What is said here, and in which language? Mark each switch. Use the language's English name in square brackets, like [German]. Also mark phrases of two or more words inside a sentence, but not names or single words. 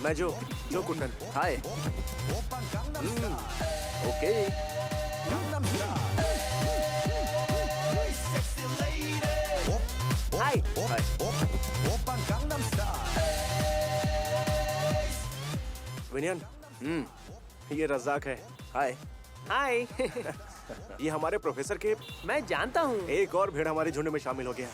[Hindi] मैं जो कुंडन। हाय। [Korean] 오빤 강남스타일 [Hindi] ओके। 하이 हाय। [Korean] 오빤 강남스타일 [Hindi] विनियन, ये रज़ाक है। हाय। हाय। ये हमारे प्रोफेसर के। मैं जानता हूँ। एक और भेड़ हमारे झुंड में शामिल हो गया।